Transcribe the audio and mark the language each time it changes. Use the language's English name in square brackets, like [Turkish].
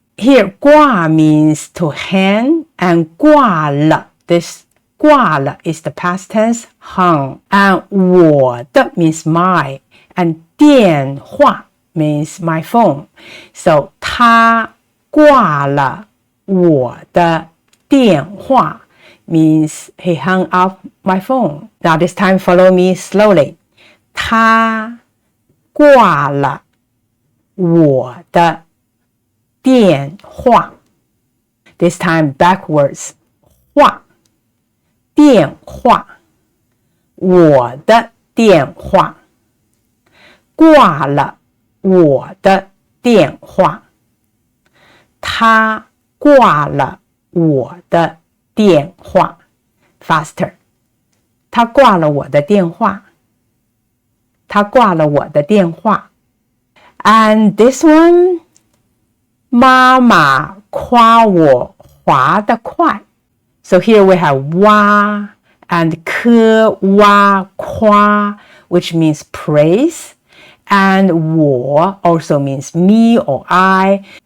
[English] Here 挂 means to hang and 挂了 this 挂了 is the past tense hung and 我的 means my and 电话 means my phone. So [Chinese] 他挂了我的电话 [English] means he hung up my phone. Now this time follow me slowly. [Chinese] 他挂了我的电话 [English] This time backwards. [Chinese] 话电话我的电话挂了我的电话他挂了我的电话 [English] Faster. [Chinese] 他挂了我的电话 [English] 他挂了我的电话 And this one [Chinese] 妈妈夸我滑得快 [English] So here we have 哇 and 科哇夸 which means praise and 我 also means me or I.